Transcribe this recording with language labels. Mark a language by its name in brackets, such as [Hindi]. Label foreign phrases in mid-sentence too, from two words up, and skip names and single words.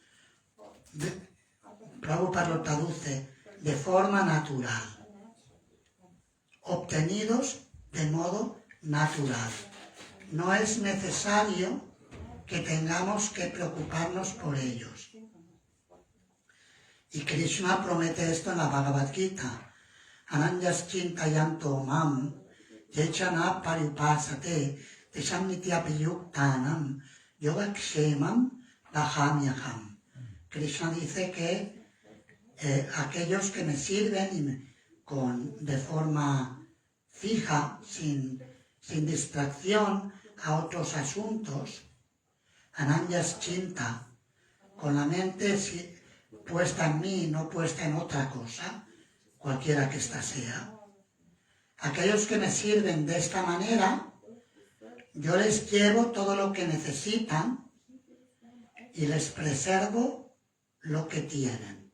[Spanish] Prabhupada lo traduce de forma natural, obtenidos de modo natural. No es necesario que tengamos que preocuparnos por ellos. Y Krishna promete esto en la Bhagavad Gita. [Sanskrit] Ananyas chintayanto mam, yechana parupasate, tesham nityapiyuktanam, yogakshemam bahamyaham. [Spanish] Krishna dice que aquellos que me sirven de forma fija, sin distracción a otros asuntos, [Sanskrit] ananyas chinta, [Spanish] con la mente puesta en mí, no puesta en otra cosa, cualquiera que ésta sea. Aquellos que me sirven de esta manera, yo les llevo todo lo que necesitan y les preservo lo que tienen.